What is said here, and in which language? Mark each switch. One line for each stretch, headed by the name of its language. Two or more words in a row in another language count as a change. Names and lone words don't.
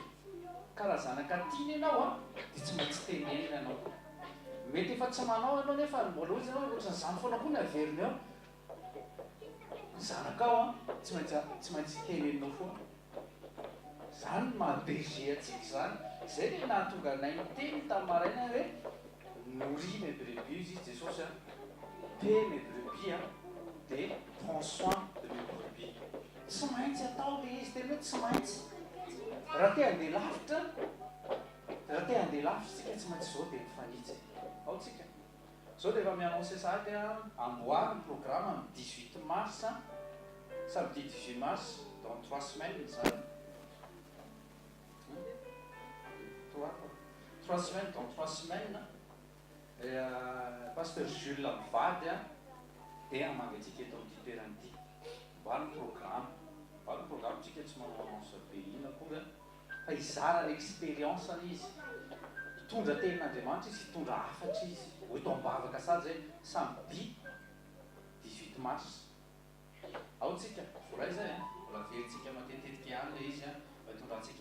Malagasy: karaha zanaka tiany ianao dia tsy maintsy tenenina ianao mety efa tsy manao ianao nefa mbola ozy ianao ohatrany zany foana koa ny averiny ao ny zanakao tsy maintsy teneninao foana zany mahaberger atsika zany zay le nahatonga nay miteny tamin'ny maraina hoe
French: nourris mes brebis
Malagasy: izy Jesosy
French: paix mes brebis
Malagasy: dia
French: prends soin de mes brebis
Malagasy: tsy maintsy atao le izy tena hoe tsy maintsy raha te handeha lavitra sika tsy maintsy zao dia mifanitsy ao tsika zao dia efa miannonce sady amboary programme amin'ny 18 mars
French: samedi 18 mars dans 3 semaines
Malagasy: zany
French: 3 semaines dans 3 semaines
Malagasy: pasteur Jules mivady dia amangatsika eto amin'ny toerana ity mboary programme tsika tsy manao annonce be ina akory fa hizara l'expérience izy hitondra tenin'Andriamanitra izy hitondra hafatra izy ho eto ambavaka sady zay
French: samedi 18 mars
Malagasy: ao tsika voray zay mbola veritsika matetetika ihany le izy hitondrantsika